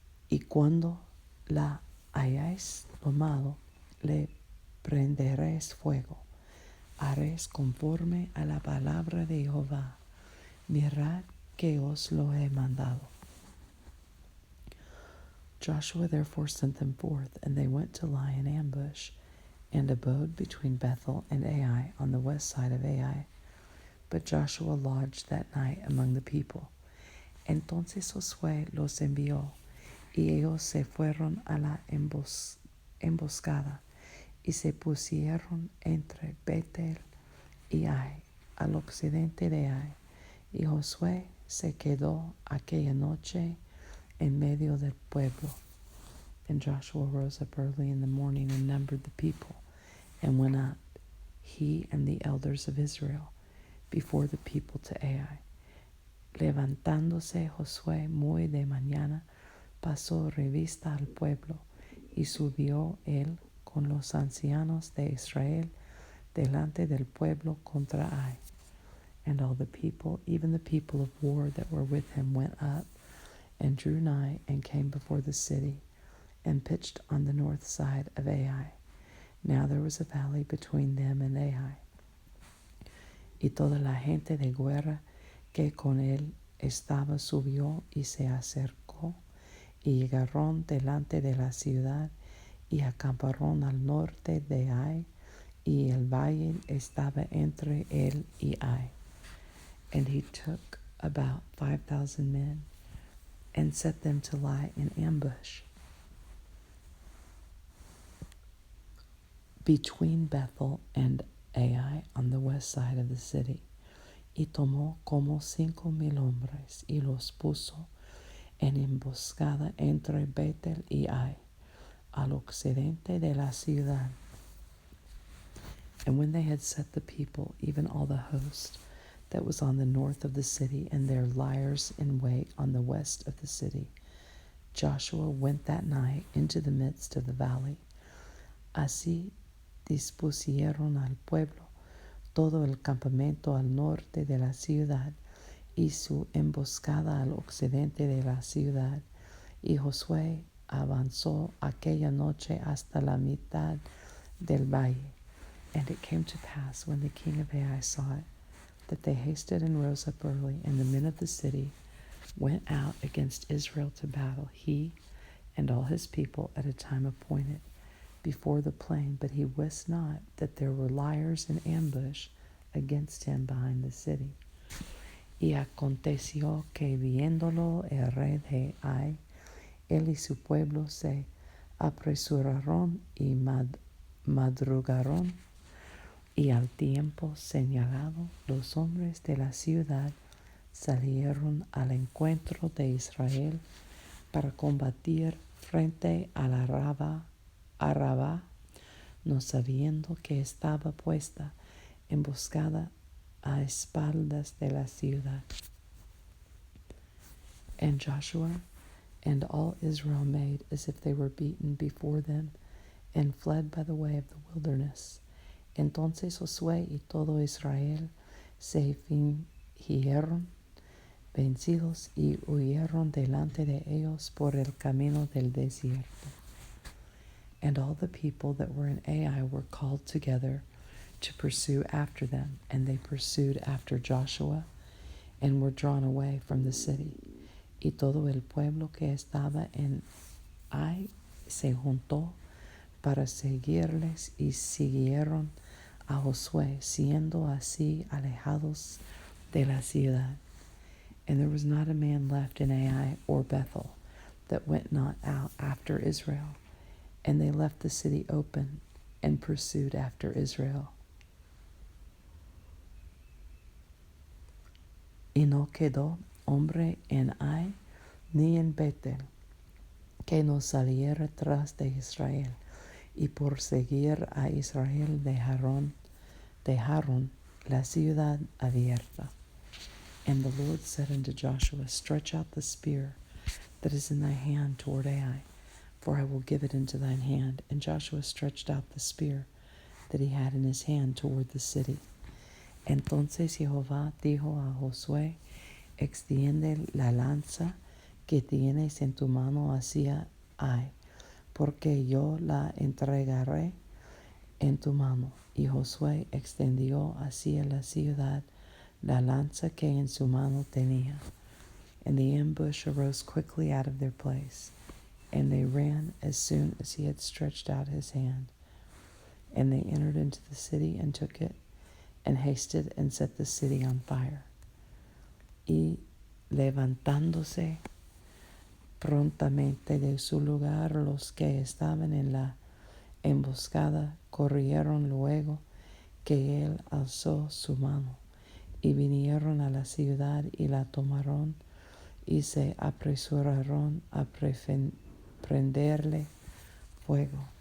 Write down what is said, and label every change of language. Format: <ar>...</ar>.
<es>Y cuando la hayáis tomado, le prenderéis fuego. Haréis conforme a la palabra de Jehová. Mirad que os lo he mandado.</es> <en>Joshua therefore sent them forth, and they went to lie in ambush, and abode between Bethel and Ai on the west side of Ai. But Joshua lodged that night among the people.</en> <es>Entonces Josué los envió, y ellos se fueron a la emboscada, y se pusieron entre Betel y Ai, al occidente de Ai. Y Josué se quedó aquella noche en medio del pueblo.</es> <en>And Joshua rose up early in the morning and numbered the people, and went out, he and the elders of Israel, before the people to Ai.</en> <es>Levantándose Josué muy de mañana, pasó revista al pueblo, y subió él con los ancianos de Israel delante del pueblo contra Ai.</es> <en>And all the people, even the people of war that were with him, went up and drew nigh and came before the city and pitched on the north side of Ai. Now there was a valley between them and Ai.</en> <es>Y toda la gente de guerra que con él estaba subió y se acercó y llegaron delante de la ciudad y acamparon al norte de Ai, y el valle estaba entre él y Ai.</es> <en>And he took about 5,000 men and set them to lie in ambush between Bethel and Ai on the west side of the city.</en> <es>Y tomó como 5,000 hombres y los puso en emboscada entre Bethel y Ai, al occidente de la ciudad.</es> <en>And when they had set the people, even all the host that was on the north of the city, and their liers in wait on the west of the city, Joshua went that night into the midst of the valley.</en> <es>Así dispusieron al pueblo todo el campamento al norte de la ciudad y su emboscada al occidente de la ciudad. Y Josué avanzó aquella noche hasta la mitad del valle.</es> <en>And it came to pass, when the king of Ai saw it, that they hasted and rose up early, and the men of the city went out against Israel to battle, he and all his people at a time appointed, before the plain. But he wist not that there were liers in ambush against him behind the city.</en> <es>Y aconteció que viéndolo el rey de Ai, él y su pueblo se apresuraron y madrugaron, y al tiempo señalado los hombres de la ciudad salieron al encuentro de Israel para combatir frente a la Arabá, no sabiendo que estaba puesta emboscada a espaldas de la ciudad.</es> <en>And Joshua and all Israel made as if they were beaten before them, and fled by the way of the wilderness.</en> <es>Entonces Josué y todo Israel se fingieron vencidos y huyeron delante de ellos por el camino del desierto.</es> <en>And all the people that were in Ai were called together to pursue after them, and they pursued after Joshua, and were drawn away from the city.</en> <es>Y todo el pueblo que estaba en Ai se juntó para seguirles, y siguieron a Josué, siendo así alejados de la ciudad.</es> <en>And there was not a man left in Ai or Bethel that went not out after Israel. And they left the city open and pursued after Israel.</en> <es>Y no quedó hombre en Ai ni en Betel que no saliera tras de Israel, y por seguir a Israel dejaron la ciudad abierta.</es> <en>And the Lord said unto Joshua, stretch out the spear that is in thy hand toward Ai, for I will give it into thine hand. And Joshua stretched out the spear that he had in his hand toward the city.</en> <es>Entonces Jehová dijo a Josué, extiende la lanza que tienes en tu mano hacia Ai, porque yo la entregaré en tu mano. Y Josué extendió hacia la ciudad la lanza que en su mano tenía.</es> <en>And the ambush arose quickly out of their place, and they ran as soon as he had stretched out his hand. And they entered into the city and took it, and hasted and set the city on fire.</en> <es>Y levantándose prontamente de su lugar los que estaban en la emboscada, corrieron luego que él alzó su mano, y vinieron a la ciudad y la tomaron, y se apresuraron a prenderle fuego.</es>